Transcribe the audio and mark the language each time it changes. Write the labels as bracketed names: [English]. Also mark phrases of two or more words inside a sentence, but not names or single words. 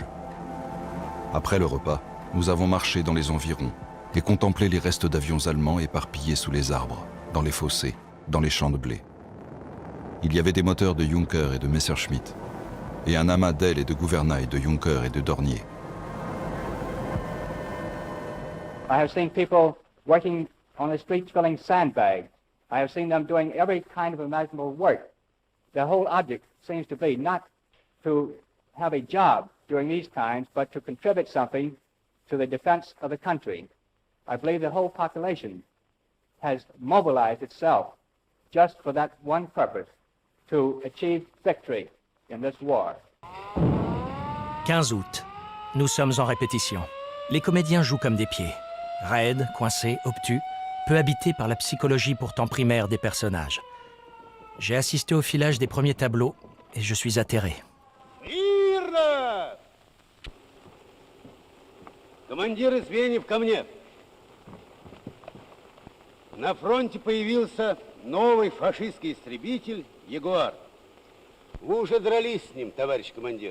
[French] Après le repas, nous avons marché dans les environs et contemplé les restes d'avions allemands éparpillés sous les arbres, dans les fossés, dans les champs de blé. Il y avait des moteurs de Junker et de Messerschmitt, et un amas d'ailes et de gouvernail de Junker et de Dornier. [English] I have seen people working on the streets filling sandbags. I have seen them doing every kind of imaginable work. The whole object seems to be not to have a job during these times, but to contribute something to the defense of the country. I believe the whole population has mobilized itself just for that one purpose, to achieve victory in this war. [French] 15 août. Nous sommes en répétition. Les comédiens jouent comme des pieds. Raides, coincés, obtus, peu habités par la psychologie pourtant primaire des personnages. J'ai assisté au filage des premiers tableaux et je suis atterré. [Russian] Мирно! Командиры звеньев ко мне. На фронте появился новый фашистский истребитель «Ягуар». Вы уже дрались с ним, товарищ командир.